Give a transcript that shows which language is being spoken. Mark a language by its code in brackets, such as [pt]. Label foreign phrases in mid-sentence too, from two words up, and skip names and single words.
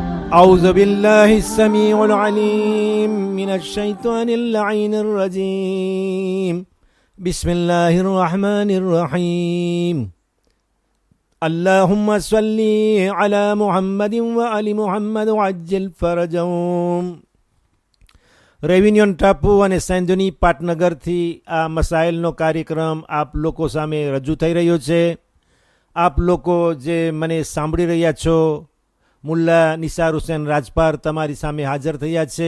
[ar] أعوذ بالله السميع العليم من الشيطان اللعين الرجيم بسم الله الرحمن الرحيم اللهم صل على محمد وآل محمد وعجل فرجهم. [gu] રેવિન્યુન ટાપુ અને સેન્ધુની પાટનગરથી આ મસાઇલનો કાર્યક્રમ આપ લોકો સામે રજૂ થઈ રહ્યો છે. આપ લોકો જે મને સાંભળી રહ્યા છો, મુલ્લા નિસાર હુસેન રાજપાર તમારી સામે હાજર થયા છે.